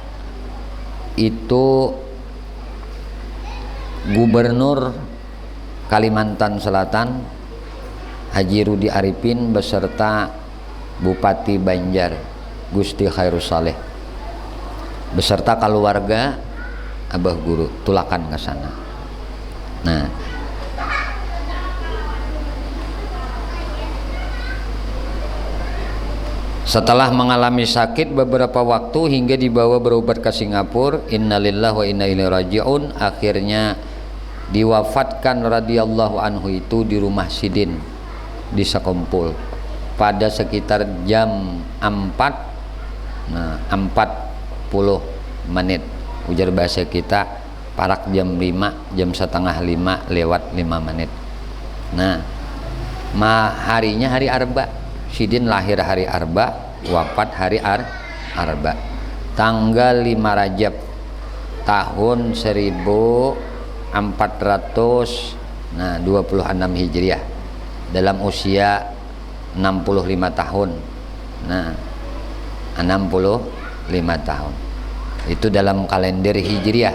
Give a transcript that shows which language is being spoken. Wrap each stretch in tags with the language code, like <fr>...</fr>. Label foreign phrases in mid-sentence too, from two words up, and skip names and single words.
<bjn>Itu Gubernur Kalimantan Selatan Haji Rudi Arifin beserta Bupati Banjar Gusti Khairus Saleh beserta keluarga Abah Guru tulakan ke sana.</bjn> <id>Nah, setelah mengalami sakit beberapa waktu hingga dibawa berobat ke Singapura,</id> <ar>إنا لله وإنا إليه راجعون,</ar> <bjn>akhirnya diwafatkan</bjn> <ar>رضي الله عنه</ar> <bjn>itu di rumah Sidin di Sakumpul pada sekitar jam 4, nah, 40 menit ujar bahasa kita, parak jam 5, jam setengah 5 lewat 5 menit. Nah, harinya hari Arba. Sidin lahir hari Arba,</bjn> <id>wafat hari Arba, tanggal 5 Rajab tahun 1426 Hijriah, dalam usia 65 tahun. Nah, 65 tahun itu dalam kalender Hijriah.</id>